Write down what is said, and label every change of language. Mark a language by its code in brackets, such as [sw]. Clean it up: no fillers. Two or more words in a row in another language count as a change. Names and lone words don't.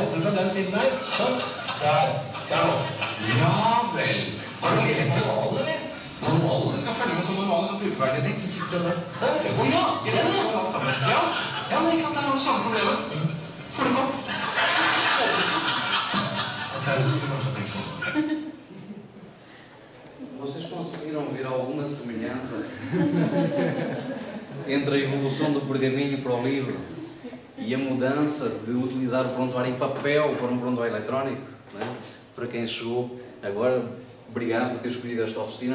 [no] Åpne fra den siden der. Sånn. Der nå. Ja vel. Har du lest manualen, eller? Manualen? Jeg skal følge med som manualen som brukerverdig. Det sitter det der. Der vet du. Åja, i den ja. Ja, men ikke sant, det er noe samme problemet. Får du gå? Ok, så skal vi kanskje tenke på. [pt] Vocês conseguiram ver alguma semelhança entre a evolução do pergaminho para o livro e a mudança de utilizar o prontuário em papel para um prontuário eletrónico? Não é? Para quem chegou agora, obrigado por ter escolhido esta oficina.